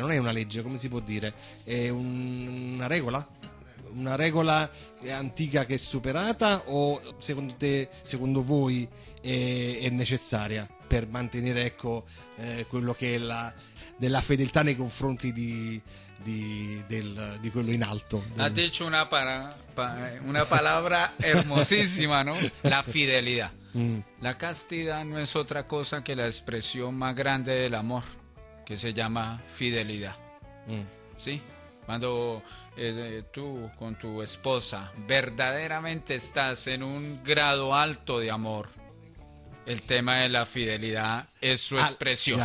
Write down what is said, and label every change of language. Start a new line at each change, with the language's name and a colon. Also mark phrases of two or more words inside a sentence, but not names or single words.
Italian: Non è una legge, come si può dire? È una regola antica che è superata, o secondo voi è necessaria per mantenere, ecco, quello che è della fedeltà nei confronti di quello in alto?
Spanish: Has dicho una palabra hermosísima, ¿no? La fidelidad. La castidad no es otra cosa que la expresión más grande del amor, que se llama fidelidad. ¿Sí? Cuando tú con tu esposa verdaderamente estás en un grado alto de amor, el tema de la fidelidad es su expresión.